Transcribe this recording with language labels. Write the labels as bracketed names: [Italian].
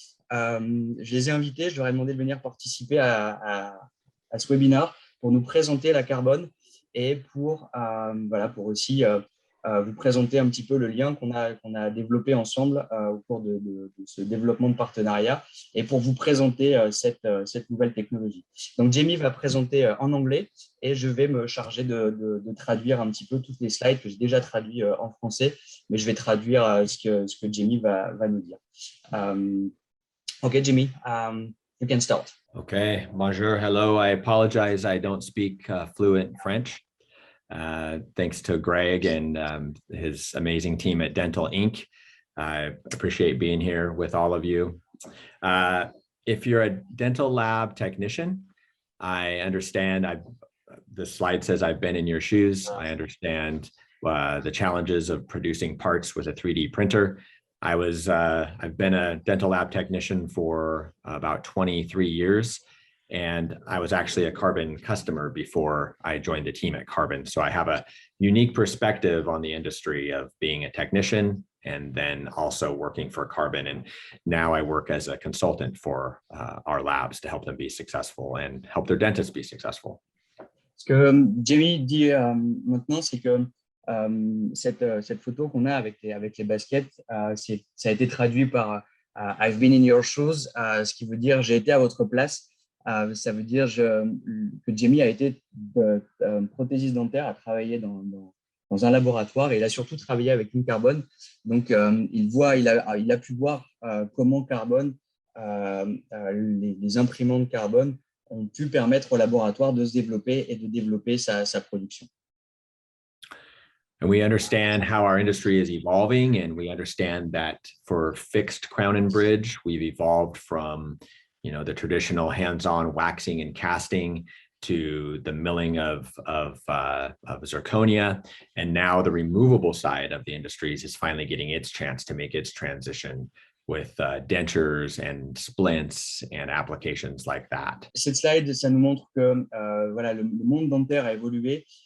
[French] Je les ai invités, je leur ai demandé de venir participer à ce webinaire pour nous présenter la carbone et pour aussi vous présenter un petit peu le lien qu'on a développé ensemble au cours de ce développement de partenariat et pour vous présenter cette nouvelle technologie. Donc, Jamie va présenter en anglais et je vais me charger de traduire un petit peu toutes les slides que j'ai déjà traduits en français, mais je vais traduire ce que Jamie va nous dire. [English] Okay, Jimmy, you can start. Okay, bonjour, hello. I apologize, I don't speak fluent French. Thanks to Greg and his amazing team at Dental Inc. I appreciate being here with all of you. If you're a dental lab technician, I understand, the slide says I've been in your shoes. I understand the challenges of producing parts with a 3D printer. I've been a dental lab technician for about 23 years, and I was actually a Carbon customer before I joined the team at Carbon. So I have a unique perspective on the industry of being a technician and then also working for Carbon. And now I work as a consultant for our labs to help them be successful and help their dentists be successful. [French] Ce que Jamie dit maintenant, c'est que cette photo qu'on a avec les baskets, ça a été traduit par [English] I've been in your shoes, [French] ce qui veut dire j'ai été à votre place. Ça veut dire que Jamie a été prothésiste dentaire, a travaillé dans un laboratoire et il a surtout travaillé avec une carbone. Donc, il a pu voir comment carbone, les imprimantes carbone ont pu permettre au laboratoire de se développer et de développer sa production. [English] And we understand how our industry is evolving, and we understand that for fixed crown and bridge, we've evolved from, the traditional hands-on waxing and casting to the milling of zirconia, and now the removable side of the industries is finally getting its chance to make its transition with dentures and splints and applications like that. [French] Cette slide, ça nous montre que le monde dentaire a évolué.